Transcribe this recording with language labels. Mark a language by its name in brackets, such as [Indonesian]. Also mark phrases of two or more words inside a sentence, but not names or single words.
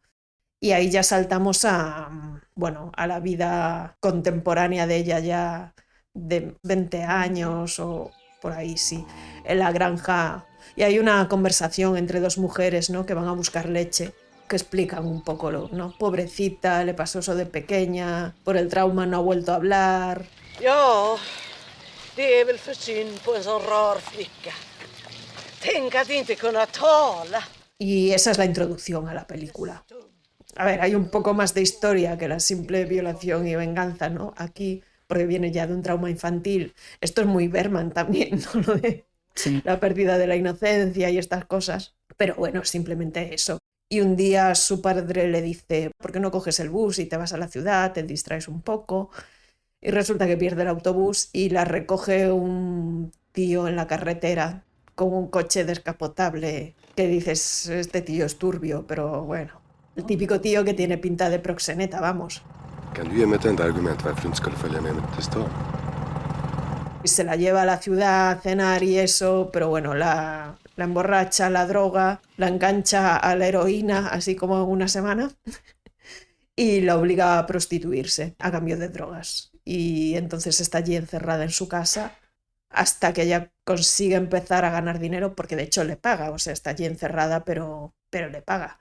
[Spanish] Y ahí ya saltamos a la vida contemporánea de ella ya de 20 años o por ahí, sí, en la granja. Y hay una conversación entre dos mujeres, ¿no?, que van a buscar leche. que explican un poco, ¿no? Pobrecita, le pasó eso de pequeña, por el trauma no ha vuelto a hablar. [Swedish] Ja, det är väl för synd på en sån rar flicka. Tänk att inte kunna tala. [Spanish] Y esa es la introducción a la película. A ver, hay un poco más de historia que la simple violación y venganza, ¿no? Aquí, porque viene ya de un trauma infantil. Esto es muy Berman también, ¿no? Lo de Sí. la pérdida de la inocencia y estas cosas. Pero bueno, simplemente eso. Y un día su padre le dice, ¿por qué no coges el bus y te vas a la ciudad, te distraes un poco? Y resulta que pierde el autobús y la recoge un tío en la carretera con un coche descapotable que dices, este tío es turbio, pero bueno, el típico tío que tiene pinta de proxeneta, vamos. [Swedish] Kan du ge mig ett enda argument varför du inte skulle följa med mig till stan? [Spanish] Y se la lleva a la ciudad a cenar y eso, pero bueno, la emborracha, la droga, la engancha a la heroína, así como en una semana, y la obliga a prostituirse a cambio de drogas. Y entonces está allí encerrada en su casa hasta que ella consigue empezar a ganar dinero, porque de hecho le paga, o sea, está allí encerrada, pero le paga.